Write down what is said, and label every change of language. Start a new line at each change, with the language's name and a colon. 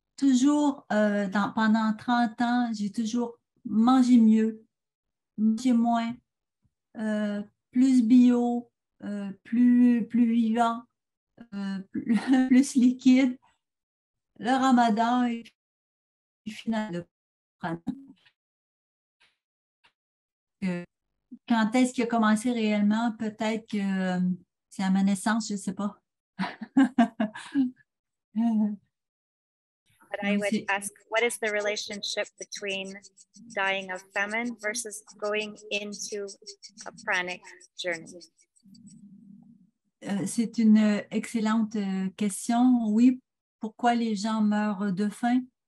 French: Toujours, pendant 30 ans, j'ai toujours mangé mieux, mangé moins, plus bio, plus vivant, plus liquide. Le ramadan et puis finalement, quand est-ce qu'il a commencé réellement? Peut-être que c'est à ma naissance, je ne sais pas.
English: But I would ask, what is the relationship between dying of famine versus going into a pranic journey?
French: C'est une excellente question. Oui, pourquoi les gens meurent de faim?